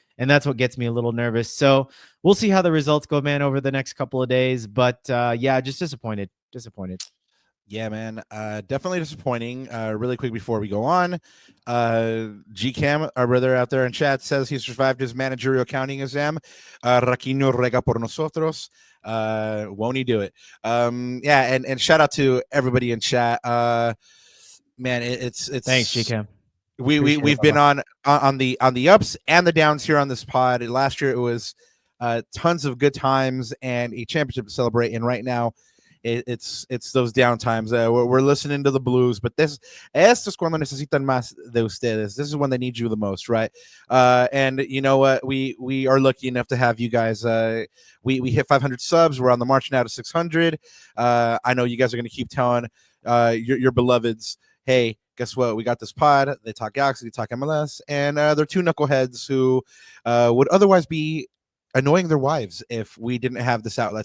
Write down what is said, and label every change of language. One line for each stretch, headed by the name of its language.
English: And that's what gets me a little nervous. So we'll see how the results go, man, over the next couple of days. But yeah, just disappointed. Yeah, man. Definitely disappointing. Really quick before we go on, GCam, our brother out there in chat, says he survived his managerial accounting exam.
Spanish: Raquinho rega por nosotros.
English: Won't he do it? Yeah, and shout out to everybody in chat. Man, it's thanks, GCam. We've been on the ups and the downs here on this pod. Last year it was tons of good times and a championship to celebrate, and right now it's those downtimes. We're listening to the blues, but
Spanish: esto es cuando necesitan más de ustedes.
English: This is when they need you the most, right? And you know what? We are lucky enough to have you guys. We hit 500 subs. We're on the march now to 600. I know you guys are going to keep telling your beloveds, hey, guess what? We got this pod. They talk Galaxy, they talk MLS, and they're two knuckleheads who would otherwise be annoying their wives if we didn't have this outlet.